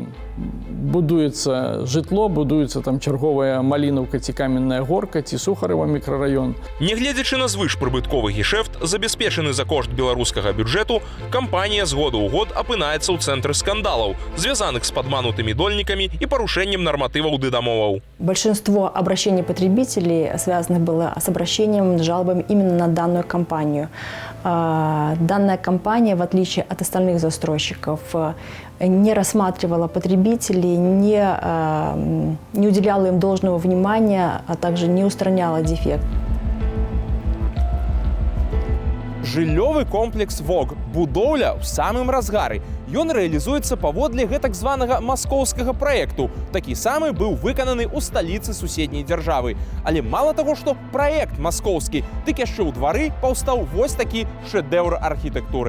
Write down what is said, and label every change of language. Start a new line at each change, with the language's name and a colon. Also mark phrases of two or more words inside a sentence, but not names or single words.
Belarusian: Будуецца жытло, будуецца там чарговая малінаўка ці каменная горка, ці Сухарева мікрараён. Нягледзячы на звышпрыбытковы гешэфт, забяспечаны за кошт беларускага бюджэту, кампанія з году ў год апынаецца ў цэнтры скандалаў, звязаных з падманутымі дольнікамі і парушэннем нарматываў ды дамоваў.
Russian: Большинство обращений потребителей связано было с обращением, с жалобами именно на данную компанию. Данная компания, в отличие от остальных застройщиков, не рассматривала потребителей, не уделяла им должного внимания, а также не устраняла дефект.
Belarusian: Жыллёвы комплекс ВОГ. Будоўля ў самым разгары. Ён рэалізуецца паводле гэтак званага маскоўскага праекту. Такі самы быў выкананы ў сталіцы суседняй дзяржавы. Але мала таго, што праект маскоўскі, дык яшчэ ў двары паўстаў вось такі шэдэўр архітэктуры.